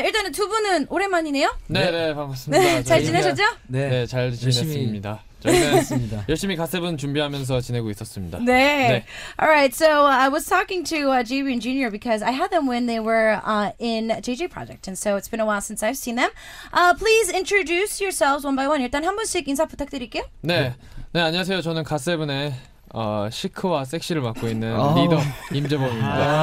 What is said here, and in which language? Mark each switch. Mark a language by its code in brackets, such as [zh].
[ko] 일단은 두 분은 오랜만이네요. 네, 반갑습니다. 잘 지내셨죠? 네, 잘 지냈습니다. 저희는 열심히 갓세븐 준비하면서 지내고 있었습니다. 네. [en] All right, so I was talking to JB and Junior because I had them when they were in JJ Project, and so it's been a while since I've seen them. Please introduce yourselves one by one. [ko] 일단 한 분씩 인사 부탁드릴게요. 네, 안녕하세요. 저는 갓세븐의 시크와 섹시를 맡고 있는 리더 임재범입니다.